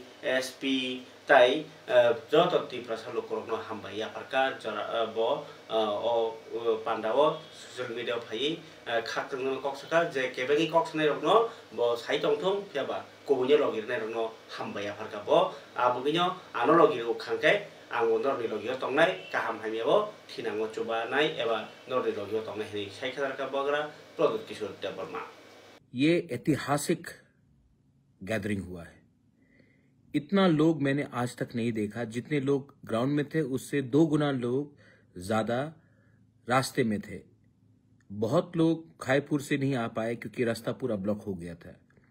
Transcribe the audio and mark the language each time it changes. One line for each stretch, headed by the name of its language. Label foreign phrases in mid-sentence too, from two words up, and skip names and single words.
Turkic languages: SP tai joto tiprasa lokorogno hambai aparka bo o pandawo
English: social media
Turkic languages: phai khatungno koksaka je kebegi koksnai rogno bo sai tongthong phiaba kobunyo logirnai rogno hambai aparka bo abuginyo anologi khangkai ang norni logio tongnai kaham hamiabo thinango chubanai eba norni logio tongnai hini saikhadar ka बगरा प्रदूत किशोर वर्मा।
Hindi: ये ऐतिहासिक गैदरिंग हुआ है। इतना लोग मैंने आज तक नहीं देखा। जितने लोग ग्राउंड में थे उससे 2 गुना लोग ज्यादा रास्ते में थे। बहुत लोग खाईपुर से नहीं आ पाए क्योंकि रास्ता पूरा ब्लॉक हो गया था।